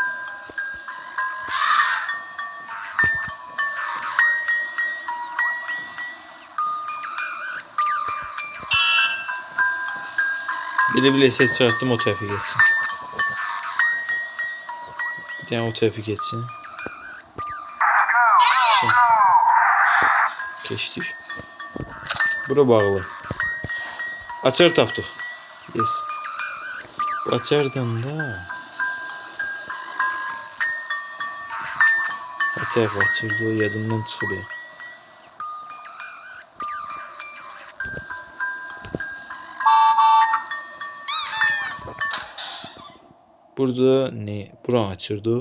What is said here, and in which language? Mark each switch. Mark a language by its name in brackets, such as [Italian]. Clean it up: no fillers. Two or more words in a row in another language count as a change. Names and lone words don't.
[Turkish] Bile ses çıkarttım o tarafa geçsin. Bir tane o tarafa geçsin. Geçtik. [Azerbaijani] Bura bağlı. Açar tapdıq. Yes. Açardan da. Açar açırdı o yadımdan çıxıb. Burada ne? Buranı açırdıq.